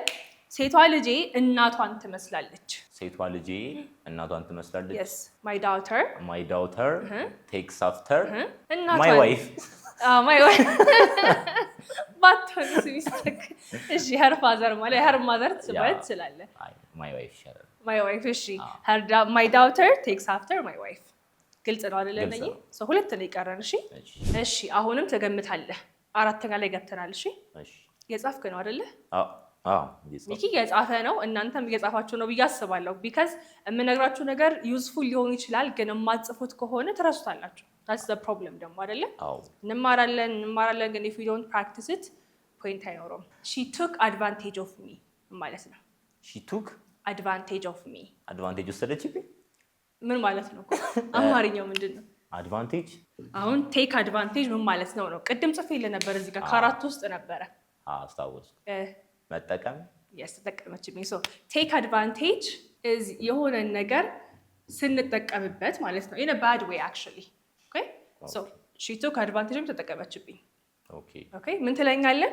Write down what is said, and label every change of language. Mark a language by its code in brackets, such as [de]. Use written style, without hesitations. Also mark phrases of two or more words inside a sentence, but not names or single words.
[am] ሴቷ ልጄ እናቷን ትመስላለች። ሴቷ ልጄ እናቷን ትመስላለች። [en] yes my daughter takes after my wife my wife [am] ባትሆን ሲስተክ። እሺ [en] her father [am] ማለት [en] her mother [am] ማለት ስላለ [en] my wife [am] ይሻላል። [en] my wife እሺ my daughter takes after my wife። [am] ግልጽ ነው አይደል? ነኝ ሶ ሁለት ነው ይቀራል። እሺ አሁንም ተገምታለህ። አራተኛ ላይ ገብተናል። እሺ የጻፍክ ነው አይደል? ሚኪ የጻፈ ነው። እናንተም እየጻፋችሁ ነው ብዬ አስባለሁ። ቢካዝ የምነግራችሁ ነገር ዩዝፉል ሊሆን ይችላል፣ ግን የማትጽፉት ከሆነ ትረሱታላችሁ። [en] that's the problem [am] ደግሞ አይደለ? እንማራለን ግን [en] if we don't practice it point አይኖረውም። she took advantage of me [am] ማለት ነው። [en] she took advantage of me [am] advantage ወሰደችብኝ ምን ማለት ነው? አማርኛው ምንድን ነው? advantage አሁን [en] take advantage [am] ምን ማለት ነው? ቅድም ጽፌልህ ነበር እዚህ ጋር ከአራት ውስጥ ነበረ። አስታወስኩ። መጠቀም [en] ተጠቀመችብኝ። so take advantage is [am] የሆነ ነገር ስንጠቀምበት ማለት ነው። [en] in a bad way actually okay so she took advantage ተጠቀመችብኝ። ኦኬ [am] ምን ትለኛለህ?